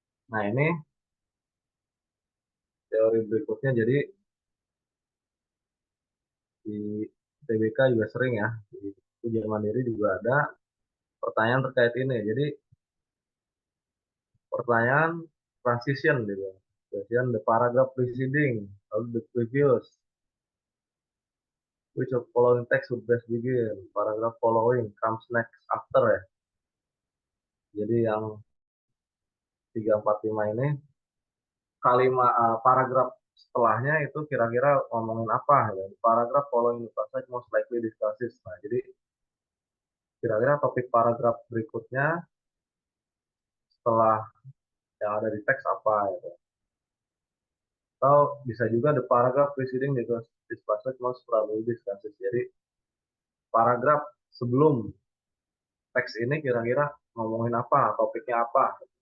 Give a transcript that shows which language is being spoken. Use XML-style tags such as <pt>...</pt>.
<id>Nah, ini teori berikutnya jadi di TBK juga sering ya. Di ujian mandiri juga ada pertanyaan terkait ini. Jadi pertanyaan transition gitu.</id> <en>Kemudian the paragraph preceding, lalu the previous, which of following text would best begin, paragraph following comes next after ya.</en> <id>Jadi yang 3, 4, 5 ini kalimat paragraf setelahnya itu kira-kira ngomongin apa ya.</id> <en>Paragraf following the passage most likely discusses.</en> <id>Nah, jadi kira-kira topik paragraf berikutnya setelah yang ada di teks apa gitu. Atau bisa juga</id> <en>the paragraph preceding this passage most probably discusses.</en> <id>Jadi paragraf sebelum teks ini kira-kira ngomongin apa, topiknya apa.</id>